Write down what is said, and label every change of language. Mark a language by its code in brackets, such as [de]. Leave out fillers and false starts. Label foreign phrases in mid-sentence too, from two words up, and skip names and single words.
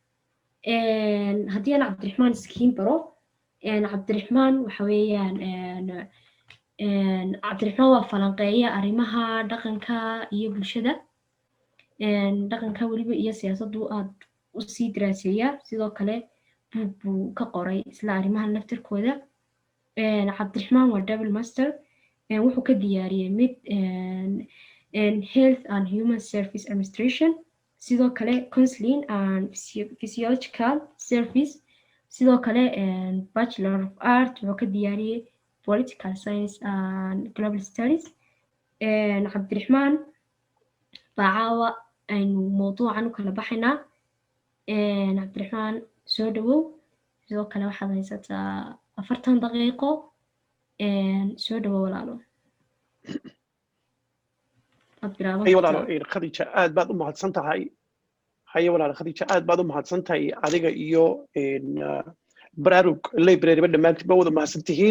[so] haddii aan Cabdiraxmaan iskiin baro Cabdiraxmaan waxa weeyaan Cabdiraxmaan waa falanqeeya arrimaha dhaqanka iyo bulshada. dhaqanka weliba iyo siyaasaddu aad u sii daraaseeya sidoo kale buug buu ka qoray isla arrimaha naftirkooda. [en] Cabdiraxmaan waa double master [so] wuxuu ka diyaariyey mid [en] health and human service administration [so] sidoo kale [en] counseling and physiological service [so] sidoo kale [en] bachelor of art [so] wuxuu ka diyaariyey [en] political science and global studies. [so] Cabdiraxmaan baa caawa aynu mowduucan u kala baxaynaa. Cabdiraxmaan soo dhawow sidoo kale waxaad haysataa 40 daqiiqo soo dhawow walaalo. haye walaalo khadiija aad baad u mahadsantahay adiga iyo baraarug library dhammaantiinba wada mahadsantihiin.